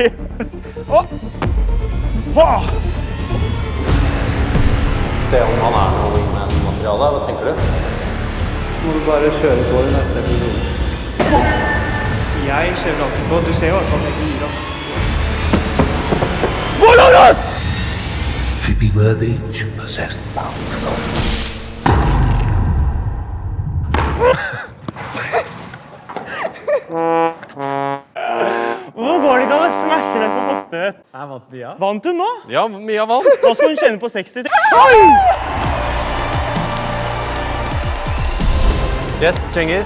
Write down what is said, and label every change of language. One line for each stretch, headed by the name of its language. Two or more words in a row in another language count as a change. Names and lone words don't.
Norwegian: Se om han er noe wingman-materiale. Hva tenker du? Må du bare kjøre på i neste episode. Jeg kjører alltid på. Du ser jo i hvert fall at jeg girer. Gå, Lavrans!
English: If you be worthy, you shall possess the power of the soul.
Norwegian: Hvor går det ikke an å smashe det som får støt? Jeg vant Mia. Vant hun nå? Ja, Mia vant. Da skal hun kjenne på 60.
English: Yes, Cengiz.